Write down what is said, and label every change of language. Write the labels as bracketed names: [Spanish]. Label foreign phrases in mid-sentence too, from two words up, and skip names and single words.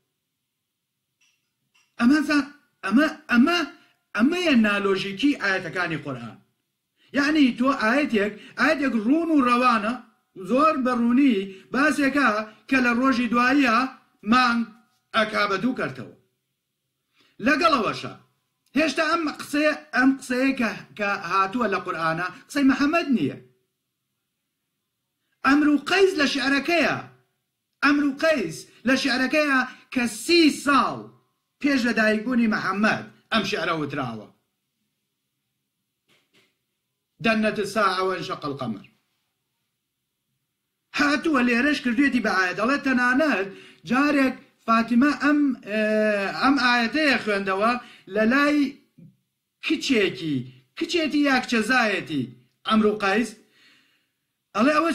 [Central Kurdish] ئەمەیە نالۆژیکی ئاەتەکانی قورئان یعنی تۆ ئاەتێک ڕوون و ڕەوانە زۆر بەڕوونی باسێکە کە لە ڕۆژی دواییە مانگ ئەکا بە دووکارتەوە لەگەڵەوەشە هێشتا ئەم قسەیە کە هاتووە لە قورئانە قسەی مەحەممەد نییە ئەمرو قەیس لە شیعرەکەیە لە شیعرەکەیە کە 30 ساڵ پێش لە دایکبوونی مەحەممەد ئەم شیعرە وتراوە دەنەت [Arabic] الساعة وانشق القمر [Central Kurdish] هاتووە لێرەش کردوێتی بە ئاەت دەڵێت تەنانەت جارێک فاتیمە ئەم ئاەتەیە خوێندەوە لە لای کچێتی یاکچەزایەتی ئەمرو قەیس ئەڵێ ئەوە